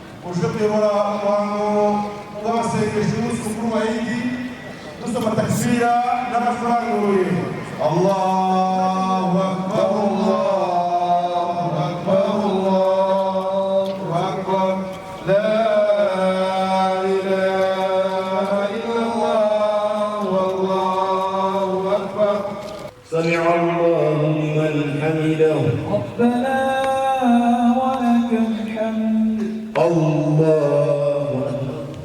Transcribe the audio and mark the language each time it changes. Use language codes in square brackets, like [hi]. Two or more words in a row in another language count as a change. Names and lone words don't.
[rw] ushobora umuhango w'abasengesho umunsi mukuru wa Idi dusoma takbira n'amafaranguye. [ar] الله أكبر، الله أكبر، الله أكبر، لا إله إلا الله، والله أكبر. سمع الله لمن حمده. ربنا ولك الحمد. الله أكبر.